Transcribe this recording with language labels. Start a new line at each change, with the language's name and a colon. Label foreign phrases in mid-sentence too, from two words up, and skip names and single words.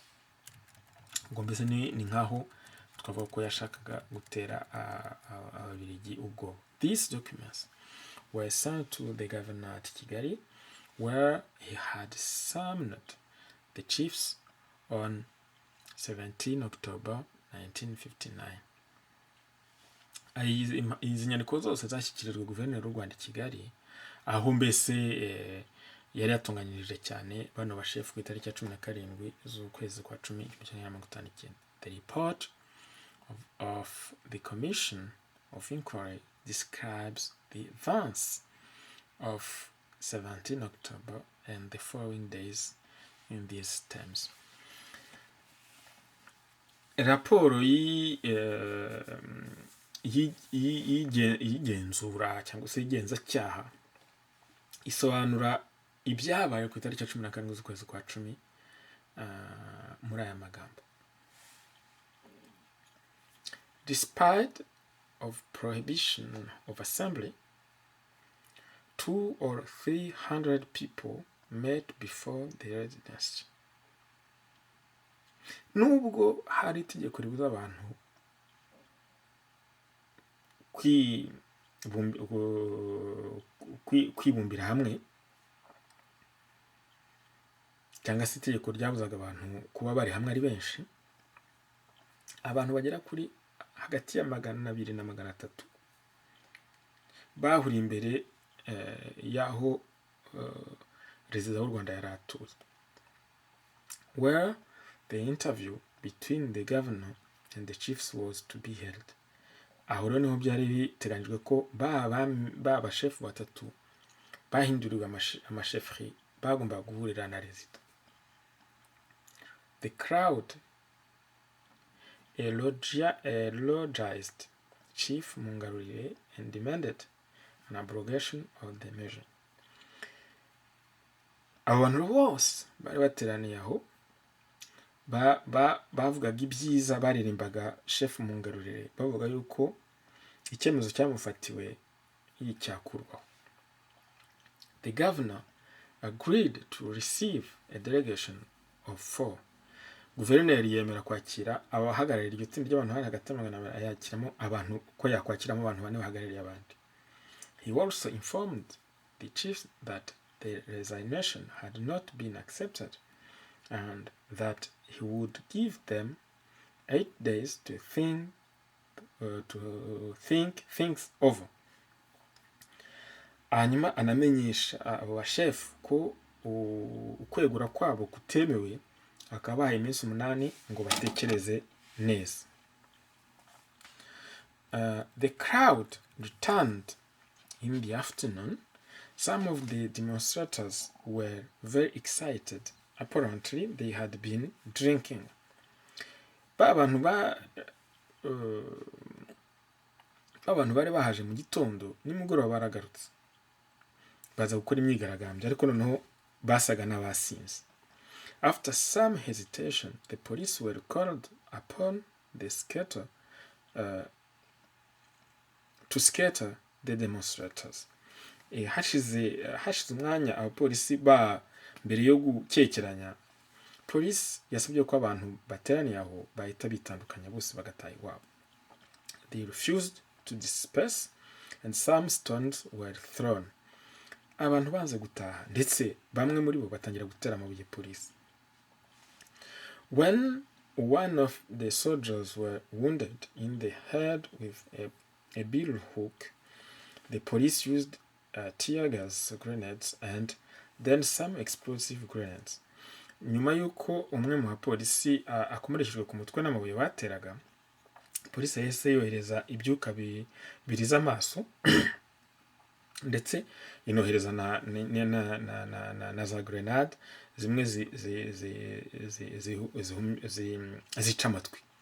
Kinyarwanda: Ngo mbese ni nkaho twavuga ko yashakaga gutera Ababirigi ubwo.
English: These documents were sent to the governor at Kigali, where he had summoned the chiefs on 17 October 1959.
Kinyarwanda: Izi nyandiko zose zashyikirijwe guverineri w'u Rwanda i Kigali, aho mbese yari yatunganyirije cyane bano bashefu ku itariki ya 17 z'ukwezi kwa 10 1959.
English: The report of the Commission of Inquiry describes the events of 17 October and the following days in these terms.
Kinyarwanda: raporo y'igenzura cyangwa se y'igenzacyaha isobanura ibyabaye ku itariki ya 17 z'ukwezi kwa 10 muri aya magambo:
English: despite of prohibition of assembly, 200 or 300 people met before the residence.
Kinyarwanda: Nubwo hari itegeko ribuza abantu kwibumbira hamwe, cyangwa se itegeko ryabuzaga abantu kuba bari hamwe ari benshi, abantu bagera kuri hagati ya 200 na 300 bahuriye imbere y'aho perezida w'u Rwanda yari atuye,
English: where the interview between the governor and the chiefs was to be held.
Kinyarwanda: Aho rero niho byari biteganyijwe ko ba chef batatu bahinduriwe amashefri bagomba guhurira na rezida.
English: The crowd eulogized Chief Mungarurire and demanded an abrogation of the measure.
Kinyarwanda: Abo bantu bose bari bateraniye aho bavugaga ibyiza, baririmbaga Chef Mungarurire bavuga yuko icyemezo cyamufatiwe y'icyakurwaho.
English: The governor agreed to receive a delegation of 4.
Kinyarwanda: Guverineri yemera kwakira abahagarariye iryo tsinda ry'abantu hari hagati y'amagana yakiramo abantu ko yakwakiramo abantu 4 bahagarariye abandi.
English: He also informed the chiefs that the resignation had not been accepted and that he would give them 8 days to think things over.
Kinyarwanda: Hanyuma anamenyesha abo bashef ko ukwegura kwabo kutemewe, akabaha iminsi 8 ngo batekereze neza.
English: The crowd returned in the afternoon. Some of the demonstrators were very excited. Apparently, they had been drinking.
Kinyarwanda: Abantu bari bahaje mu gitondo, nimugoroba baragarutse baza gukora imyigaragambyo, ariko noneho basaga n'abasinze.
English: After some hesitation, the police were called upon to scatter the demonstrators.
Kinyarwanda: Hashize umwanya abapolisi mbere yo gukekeranya, police yasabye ko abantu bateraniye aho bahita bitandukanya bose bagataha iwabo.
English: They refused to disperse and some stones were thrown.
Kinyarwanda: Abantu banze gutaha, ndetse bamwe muri bo batangira gutera amabuye police.
English: When one of the soldiers were wounded in the head with a bill hook, the police used tear gas grenades and then some explosive grenades.
Kinyarwanda: Nyuma yuko umwe mu bapolisi akomereshejwe ku mutwe n'amabuye bateraga, polisi yahise yohereza ibyuka biriza amaso ndetse inohereza na za grenade zimwe zica amatwi.